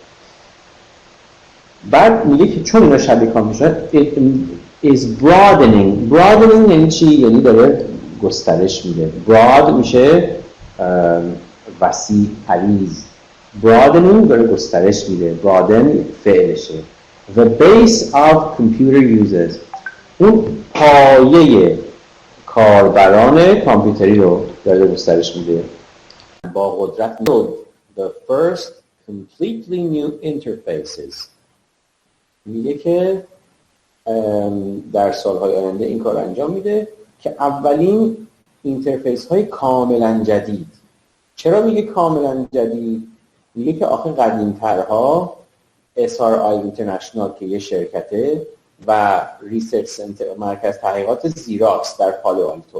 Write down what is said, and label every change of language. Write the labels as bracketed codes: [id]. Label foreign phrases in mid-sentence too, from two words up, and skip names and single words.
[fa] بعد میگه که چون اینا شبیه کامپیوتر [en] is broadening [fa] یعنی چی؟ یعنی داره گسترش میده. broad میشه وسیع، عریض. broadening داره گسترش میده. broaden فعلشه. [en] The base of computer users [fa] اون پایه کاربران کامپیوتری رو داره گسترش میده. با قدرت [en] the first completely new interfaces [fa] میگه که در سالهای آینده این کار انجام میده که اولین اینترفیس های کاملا جدید. چرا میگه کاملا جدید؟ میگه که آخه قدیم‌ترها SRI اینترنشنال که یه شرکته و ریسرچ سنتر مرکز تحقیقات زیراکس در پالو آلتو.